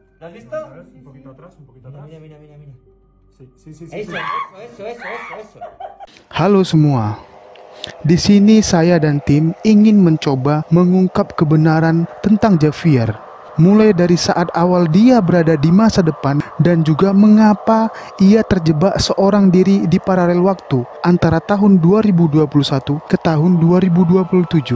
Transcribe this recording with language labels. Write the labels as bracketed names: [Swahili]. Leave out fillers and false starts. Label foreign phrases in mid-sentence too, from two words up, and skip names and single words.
[Spanish] ¿Has visto? A ver, un poquito atrás, un poquito atrás. Mira, mira, mira, mira. Sí. Eso. [Indonesian] Halo semua. Di sini saya dan tim ingin mencoba mengungkap kebenaran tentang Javier, mulai dari saat awal dia berada di masa depan dan juga mengapa ia terjebak seorang diri di paralel waktu antara tahun 2021 ke tahun 2027.